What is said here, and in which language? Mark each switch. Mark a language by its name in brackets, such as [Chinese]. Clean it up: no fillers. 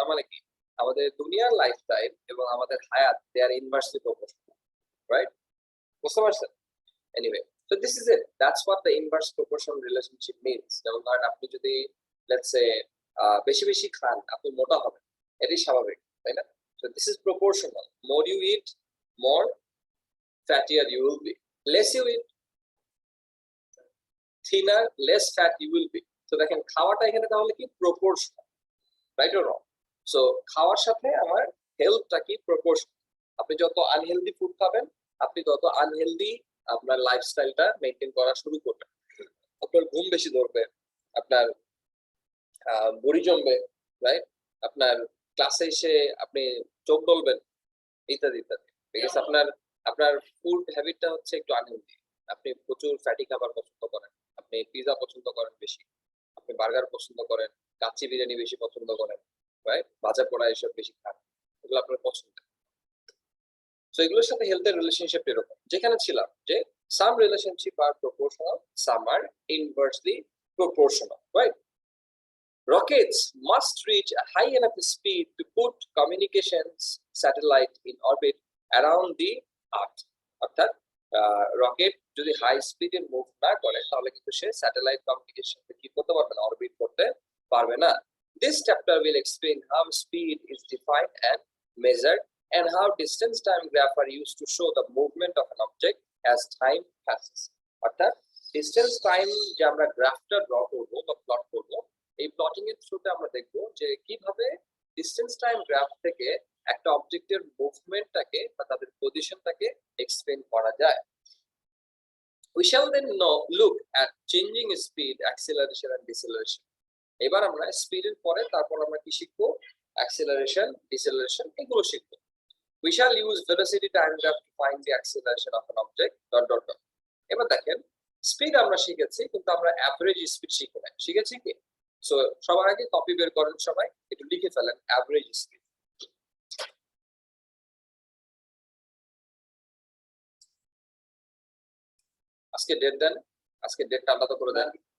[Bangla] তার মানে কি আমাদের দুনিয়ার লাইফ টাইম এবং আমাদের হায়াত দে আর ইনভার্সলি প্রপোর্শনাল, রাইট? বুঝতে পারছেন? [English] Anyway, so this is it. That's what the inverse proportional relationship means. [Bangla] যেমন ধরেন আপনি যদি [English] let's say [Bangla] বেশি বেশি খান আপনি মোটা হবেন, এটাই স্বাভাবিক, তাই না? [English] So this is proportional. More you eat, more fattier you will be. Less you eat, thinner, less fat you will be. [Bangla] So দেখেন খাওয়াটা এখানে তাহলে কি proportional, [English] right or wrong? [Bangla] So খাওয়ার সাথে আমার হেলথটা কি proportional. আপনি যত আনহেলদি ফুড খাবেন আপনি তত আনহেলদি আপনার লাইফস্টাইলটা মেইনটেইন করা শুরু করবেন। আপনার ঘুম বেশি ধরবে, আপনার বডি জমবে, রাইট? আপনার ক্লাসে এসে আপনি চোখ ডলবেন, ইত্যাদি ইত্যাদি। বিকজ আপনার আপনার ফুড হ্যাবিটটা হচ্ছে একটু আনহেলদি। আপনি প্রচুর ফ্যাটি খাবার পছন্দ করেন, আপনি পিজা পছন্দ করেন বেশি, আপনি বার্গার পছন্দ করেন, কাচ্চি বিরিয়ানি বেশি পছন্দ করেন, রাইট? ভাজা পোড়া এসব বেশি খান, এগুলো আপনার পছন্দ। সো এগুলোর সাথে হেলথের রিলেশনশিপ এরকম, যেখানে ছিলাম যে [English] some relationship are proportional, some are inversely proportional, right? Rockets must reach a high enough speed to put communications satellite in orbit around the earth. [Bangla] অর্থাৎ রকেট যদি হাই স্পিডে মুভ না করে তাহলে কিন্তু সে স্যাটেলাইট কমিউনিকেশন কি করতে পারবে না, অরবিট করতে পারবে না। [English] This chapter will explain how speed is defined and measured and how distance time graph are used to show the movement of an object as time passes. [Bangla] অর্থাৎ ডিস্টেন্স টাইম যে আমরা গ্রাফটা ড্র করবো বা plot করবো, এই plotting এর থ্রুতে আমরা দেখবো যে কিভাবে ডিস্টেন্স টাইম গ্রাফ থেকে একটা অবজেক্টের মুভমেন্টটাকে বা তাদের পজিশনটাকে এক্সপ্লেন করা যায়। [English] We shall then look at changing speed, acceleration and deceleration. [Bangla] এবার আমরা স্পিডের পরে তারপর আমরা কি শিখবো? অ্যাক্সেলারেশন, ডিসেলারেশন, এগুলো শিখবো। [English] We shall use velocity time graph to find the acceleration of an object. ... [Bangla] এবার দেখেন স্পিড আমরা শিখেছি কিন্তু আমরা অ্যাভারেজ স্পিড শিখি না। শিখেছি কি? সো সবার আগে কপি বের করেন, সবাই একটু লিখে ফেলেন অ্যাভারেজ স্পিড। আজকে ডেট দেন, আজকে ডেটটা আলাদা করে দেন।